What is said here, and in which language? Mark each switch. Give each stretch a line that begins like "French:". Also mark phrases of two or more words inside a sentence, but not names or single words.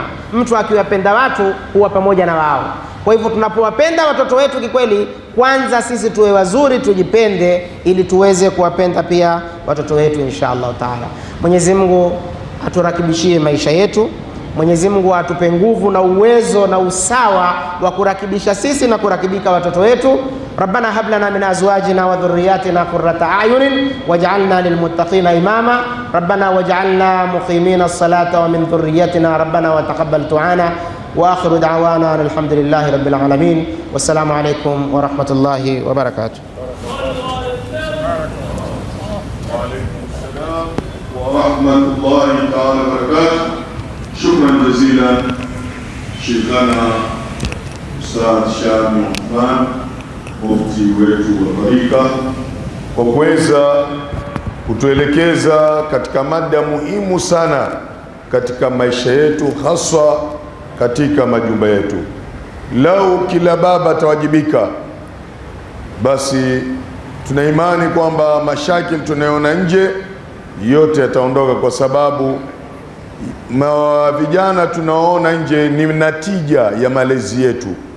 Swahili: Mtu akiwapenda watu huwa pamoja na wao. Kwa hivyo tunapowapenda watoto wetu kikweli, kwanza sisi tuwe wazuri, tujipende ili tuweze kuwapenda pia watoto wetu
Arabic: إن شاء الله تعالى.
Swahili: Mwenyezi Mungu aturakibishie maisha yetu. Mwenyezi Mungu atupe nguvu na uwezo na usawa wa kurakibisha sisi na kurakibika watoto wetu.
Arabic: ربنا هب لنا من أزواجنا وذرياتنا قرة أعين واجعلنا للمتقين إماما. ربنا واجعلنا مقيمين الصلاة ومن ذرياتنا ربنا وتقبل دعاءنا. وآخر دعوانا الحمد لله رب العالمين والسلام عليكم ورحمة الله وبركاته. ورحمة الله تعالى وبركاته. شكرا جزيلا شيخنا أستاذ شامي عثمان
Swahili: mufti wetu wa tarika kwa kuweza kutuelekeza katika mada muhimu sana katika maisha yetu, haswa katika majumba yetu. Lau kila baba atawajibika, basi tuna imani kwamba mashakili tunayoona nje yote yataondoka, kwa sababu vijana tunaona nje ni natija ya malezi yetu.